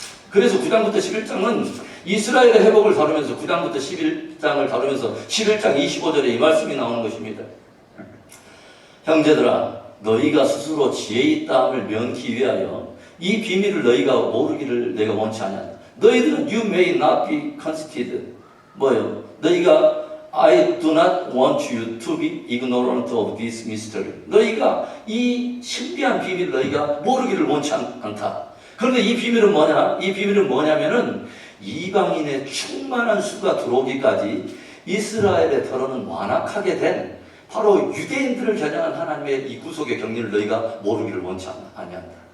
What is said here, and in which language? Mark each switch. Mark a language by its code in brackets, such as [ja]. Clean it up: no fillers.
[ko] 그래서 9장부터 11장은 이스라엘의 회복을 다루면서 9장부터 11장을 다루면서 11장 25절에 이 말씀이 나오는 것입니다. 형제들아, 너희가 스스로 지혜 있다함을 면키 위하여 이 비밀을 너희가 모르기를 내가 원치 않냐. 너희들은 [en] you may not be conceited. [ko] 뭐예요? 너희가 [en] I do not want you to be ignorant of this mystery. [ko] 너희가 이 신비한 비밀을 너희가 모르기를 원치 않다. 그런데 이 비밀은 뭐냐? 이 비밀은 뭐냐면은 이방인의 충만한 수가 들어오기까지 이스라엘의 더러는 완악하게 된 바로 유대인들을 겨냥한 하나님의 이 구속의 경륜을 너희가 모르기를 원치 아니한다.